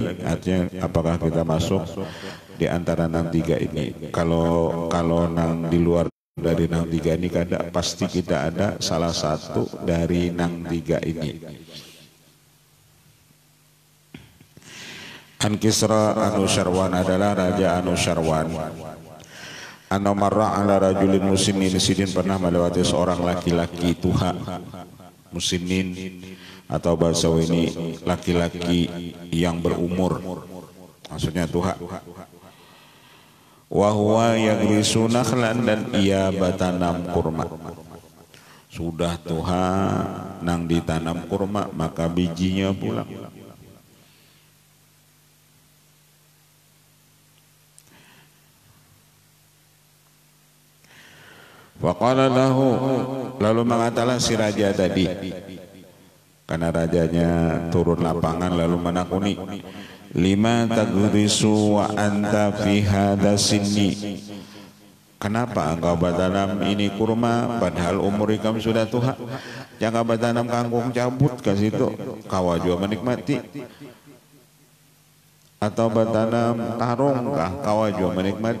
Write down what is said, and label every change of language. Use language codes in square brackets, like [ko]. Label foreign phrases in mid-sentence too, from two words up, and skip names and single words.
[bjn] Artinya apakah kita masuk di antara nang tiga ini. Kalau nang di luar dari nang tiga ini kada, pasti kita ada salah satu dari nang tiga ini. [id] An Kisra Anusyarwan adalah Raja Anusyarwan. [ar] أنه مر على رجل مسلمين, [bjn] sidin pernah melewati seorang laki-laki tuha. Muslimin atau bahasa ini laki-laki yang berumur, maksudnya tuha. [ar] وهو يغرس نخلا, [id] dan ia bertanam kurma. [bjn] Sudah tuha nang ditanam kurma, maka bijinya pulang. [ar] فقال له, [id] lalu mengatakan si raja tadi, karena rajanya turun lapangan lalu menakuni, [ar] لم تغرس وأنت في هذا السن. [id] Kenapa engkau bertanam ini kurma padahal umur kamu sudah tua? Jangan bertanam kangkung cabut ke situ, kau juga menikmati. Atau bertanam tarung kah, kau juga menikmati.